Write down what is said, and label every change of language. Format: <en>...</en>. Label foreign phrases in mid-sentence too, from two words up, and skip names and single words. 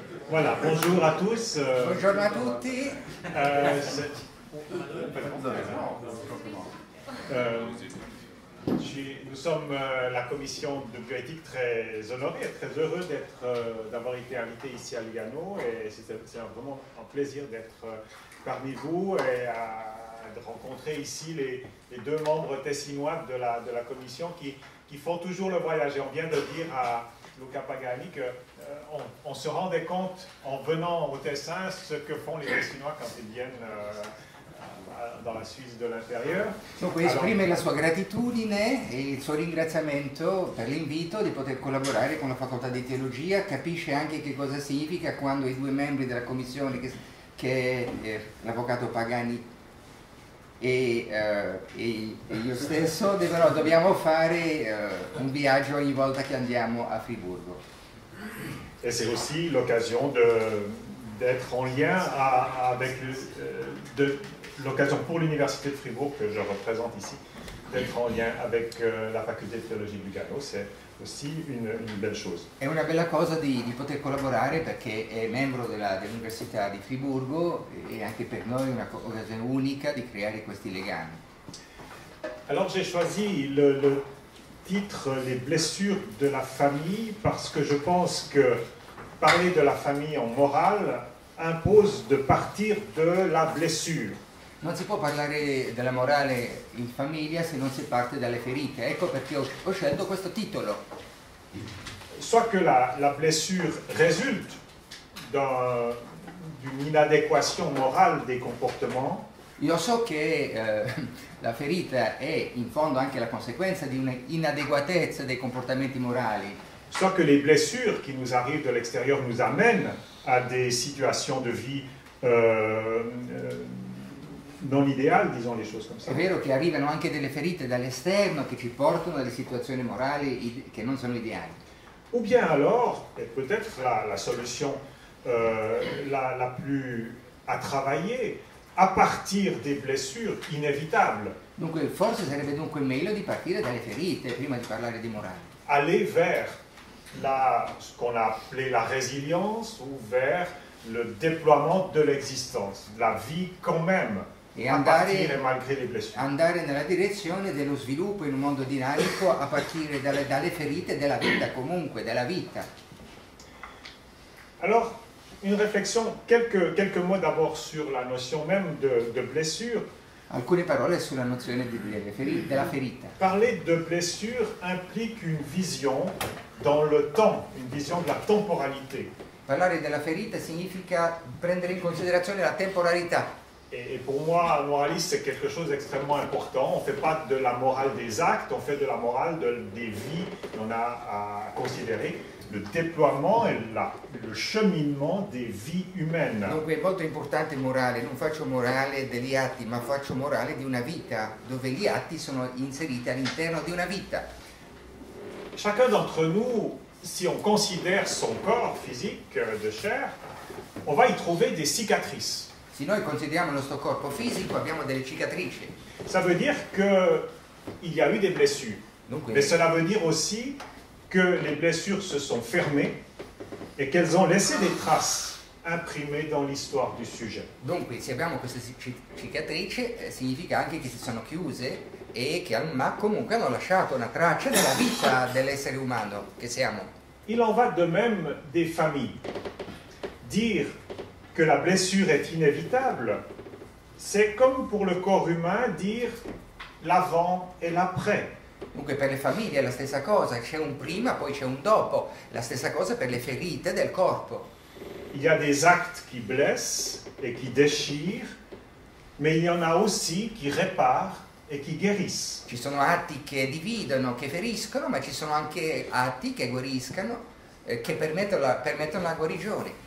<fr>Voilà, bonjour à tous.</fr> <it>Buongiorno a tutti.</it> <fr>Nous sommes la commission de bioéthique très honorée et très heureux d'avoir été invité ici à Lugano, et c'est vraiment un plaisir d'être parmi vous et de rencontrer ici les deux membres tessinois de la commission qui font toujours le voyage. Et on vient de dire à Luca Pagani qu'on se rendait compte en venant au Tessin ce que font les Tessinois quand ils viennent dans la Suisse de l'intérieur.</fr> <it>Dunque esprime la sua gratitudine e il suo ringraziamento per l'invito di poter collaborare con la Facoltà di Teologia. Capisce anche che cosa significa quando i due membri della commissione, che è l'avvocato Pagani e io stesso, dobbiamo fare un viaggio ogni volta che andiamo a Friburgo.</it> <fr>Et c'est aussi l'occasion d'être en lien avec l'occasion pour l'Université de Fribourg, que je représente ici, d'être en lien avec la facolté de théologie de Lugano. C'est aussi une belle chose.</fr> <it>È una bella cosa di poter collaborare, perché è membro dell'Università di Friburgo, e anche per noi è un'occasione unica di creare questi legami.</it> <fr>Alors j'ai choisi le titre « Les blessures de la famille » parce que je pense que parler de la famille en morale impose de partir de la blessure.</fr> <it>Non si può parlare della morale in famiglia se non si parte dalle ferite. Ecco perché ho scelto questo titolo.</it> <fr>Soit que la blessure résulte d'une inadéquation morale des comportements.</fr> <it>Io so che la ferita è in fondo anche la conseguenza di un'inadeguatezza dei comportamenti morali.</it> <fr>Soit que les blessures qui nous arrivent de l'extérieur nous amènent à des situations de vie non idéales, disons les choses comme ça.</fr> <it>È vero che arrivano anche delle ferite dall'esterno che ci portano a delle situazioni morali che non sono ideali.</it> <fr>Ou bien alors, et peut-être la solution la plus à travailler, à partir des blessures inévitables.</fr> <it>Dunque, forse sarebbe dunque meglio di partire dalle ferite prima di parlare di morale.</it> <fr>Aller vers ce qu'on a appelé la résilience, ou vers le déploiement de l'existence, la vie quand même,</fr> <it>E</it> <fr>a partire malgré les blessures.</fr> <it>andare nella direzione dello sviluppo in un mondo dinamico a partire dalle ferite della vita, comunque, della vita.</it> <fr>Alors, une réflexion, quelques mots d'abord sur la notion même de blessure.</fr> <it>Alcune parole sulla nozione della ferita.</it> <fr>Parler de blessure implique une vision dans le temps, une vision de la temporalité.</fr> <it>Parlare della ferita significa prendere in considerazione la temporalità.</it> <fr>Et pour moi, moraliste, c'est quelque chose d'extrêmement important. On ne fait pas de la morale des actes, on fait de la morale des vies. On a à considérer le déploiement et le cheminement des vies humaines.</fr> <it>Dunque è molto importante il morale, non faccio morale degli atti, ma faccio morale di una vita, dove gli atti sono inseriti all'interno di una vita.</it> <fr>Chacun d'entre nous, si on considère son corps physique de chair, on va y trouver des cicatrices.</fr> <it>Se noi consideriamo il nostro corpo fisico, abbiamo delle cicatrici.</it> <fr>Ça veut dire qu'il y a eu des blessures.</fr> <it>Dunque,</it> <fr>Mais cela veut dire aussi que les blessures se sont fermées et qu'elles ont laissé des traces imprimées dans l'histoire du sujet.</fr> <it>Dunque, se abbiamo queste cicatrici, significa anche che si sono chiuse e che ma comunque hanno lasciato una traccia della vita dell'essere umano che siamo.</it> <fr>Il en va de même des familles. Dire que la blessure est inévitable, c'est comme pour le corps humain dire l'avant et l'après.</fr> <it>Dunque per le famiglie è la stessa cosa, c'è un prima, poi c'è un dopo, la stessa cosa per le ferite del corpo.</it> <fr>Il y a des actes qui blessent et qui déchirent, mais il y en a aussi qui réparent et qui guérissent.</fr> <it>Ci sono atti che dividono, che feriscono, ma ci sono anche atti che guariscono, che permettono la guarigione.</it>